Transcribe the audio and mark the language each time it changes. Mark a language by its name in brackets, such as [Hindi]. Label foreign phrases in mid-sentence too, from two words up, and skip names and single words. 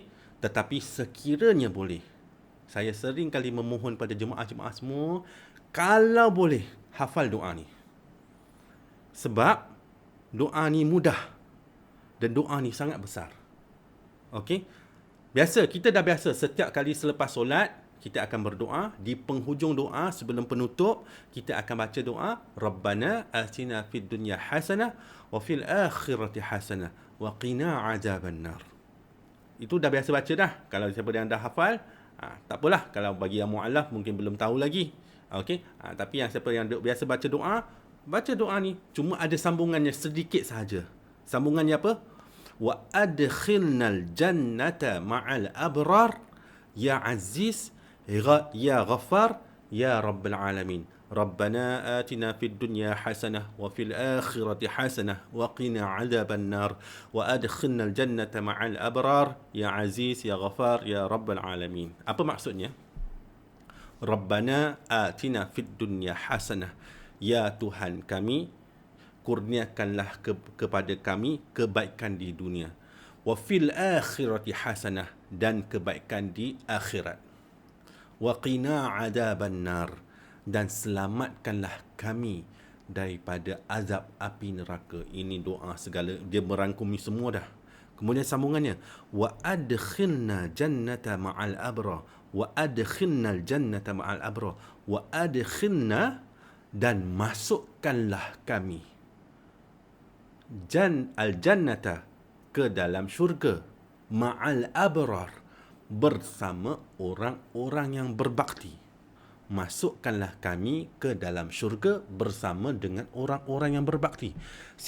[Malay] Tetapi sekiranya boleh, saya sering kali memohon pada jemaah-jemaah semua, kalau boleh, hafal doa ni. Sebab doa ni mudah. Dan doa ni sangat besar. Okey? Kita dah biasa setiap kali selepas solat, kita akan berdoa. Di penghujung doa sebelum penutup, kita akan baca doa [Arabic] ربنا آتنا في الدنيا حسنة وفي الآخرة حسنة وقنا عذاب النار. [Malay] Itu dah biasa baca dah. Kalau siapa yang dah hafal, tak apalah. Kalau bagi yang mu'alaf mungkin belum tahu lagi. Okey, tapi yang siapa yang biasa baca doa ni. Cuma ada sambungannya sedikit sahaja. Sambungannya apa? [Arabic] وأدخلنا الجنة مع الأبرار يا عزيز يا غفار يا رب العالمين. ربنا آتنا في الدنيا حسنة وفي الآخرة حسنة وقنا عذاب النار وأدخلنا الجنة مع الأبرار يا عزيز يا غفار يا رب العالمين. [Malay] Apa maksudnya? [Arabic] ربنا آتنا في الدنيا حسنة. [Malay] Ya Tuhan kami, kurniakanlah kepada kami kebaikan di dunia. [Arabic] وفي الآخرة حسنة, [Malay] dan kebaikan di akhirat. [Arabic] وقنا عذاب النار, [Malay] dan selamatkanlah kami daripada azab api neraka. Ini doa segala, dia merangkumi semua dah. Kemudian sambungannya, [Arabic] وأدخلنا جنة مع الأبرار، وأدخلنا الجنة مع الأبرار، وأدخلنا, [Malay] dan masukkanlah kami al-jannata, ke dalam syurga, [Arabic] مع الأبرار, [Malay] bersama orang-orang yang berbakti. Masukkanlah kami ke dalam syurga bersama dengan orang-orang yang berbakti.